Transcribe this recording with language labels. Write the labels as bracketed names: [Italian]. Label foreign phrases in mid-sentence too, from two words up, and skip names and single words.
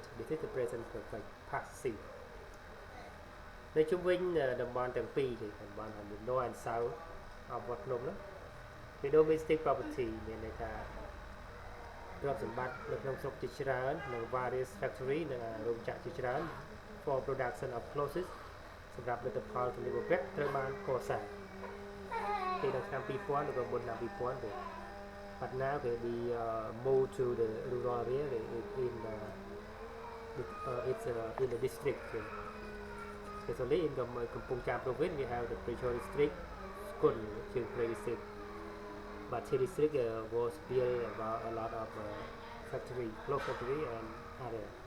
[English] This is the present past scene. [Khmer] នៅជុំវិញតំបន់ទាំងពីរគឺតំបន់ [English] North and South of [Khmer] វត្តភ្នំនោះ the [English] domestic property [Khmer] មានន័យថាទ្រព្យសម្បត្តិនៅក្នុងស្រុកជាច្រើននិង [English] various factory [Khmer] និងរោងចក្រជាច្រើន [English] for production of clothes [Khmer] សម្រាប់ផលិតផលសម្លៀកបំពាក់ត្រូវបានកសាងពីនៅឆ្នាំ 2000 ឬក៏មុនឆ្នាំ 2000 ទេ [English] But now they be moved to the rural area in the district. Especially in the Kampong Cham province, we have the Prechol district, Skun district. But the district was built about a lot of cloth factory and other.